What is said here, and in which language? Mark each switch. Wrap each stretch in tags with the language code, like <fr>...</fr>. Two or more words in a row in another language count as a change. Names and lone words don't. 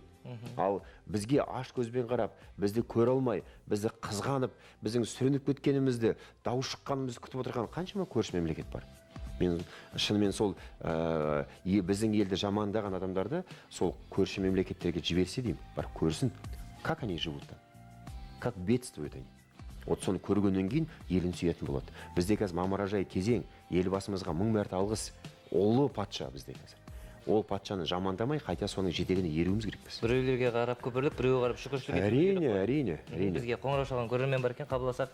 <kk>Ал бізге аш көзбен қарап, бізді көре алмай, бізді қызғанып, біздің сүрініп кеткенімізді, дау шыққанымызды күтіп отырған қаншама көрші мемлекет бар. Мен шынымен сол біздің елді жамандаған адамдарды сол көрші мемлекеттерге жіберсе деймін, бар көрсін,</kk> <ru>как они живут там, как бедствуют они.</ru> <kk>Вот соны көргеннен кейін елін сүйетін болады. Бізде қазір мамыражай кезең, елбасымызға 1000 мәрте алғыс, ұлы патша бізде қазір. Ол патшаны жамандамай, қайта соның жетегіне еруіміз керекпіз. Біреулерге қарап көпірлеп, біреуге қарап шүкіршілік ету керек. Әрине. Бізге қоңырау шалған көрермен бар екен, қабылдасақ.</kk>